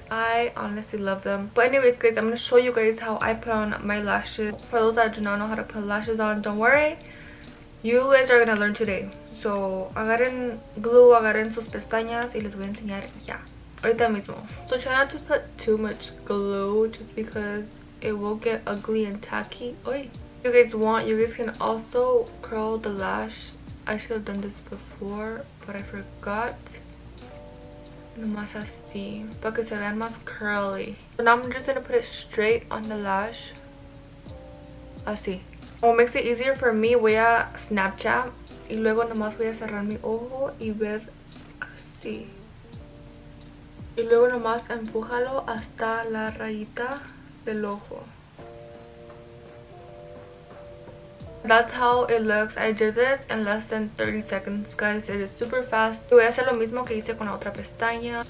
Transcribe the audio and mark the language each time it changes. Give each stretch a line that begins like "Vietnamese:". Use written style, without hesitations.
English: I honestly love them. But anyways guys, I'm going to show you guys how I put on my lashes. For those that do not know how to put lashes on, don't worry, you guys are going to learn today.
Spanish: So agarren glue, agarren sus pestañas y les voy a enseñar ya ahorita mismo.
English: So try not to put too much glue just because it will get ugly and tacky. Oy. If you guys want, you guys can also curl the lash. I should have done this before, but I forgot.
Spanish: Nomás así, para que se vean más curly.
English: So now I'm just going to put it straight on the lash.
Spanish: Así.
English: What makes it easier for me,
Spanish: voy a Snapchat y luego nomás voy a cerrar mi ojo y ver así. Y luego nomás empújalo hasta la rayita del ojo.
English: That's how it looks. I did this in less than 30 seconds, guys. It is super fast.
Spanish: Voy a hacer lo mismo que hice con la otra pestaña.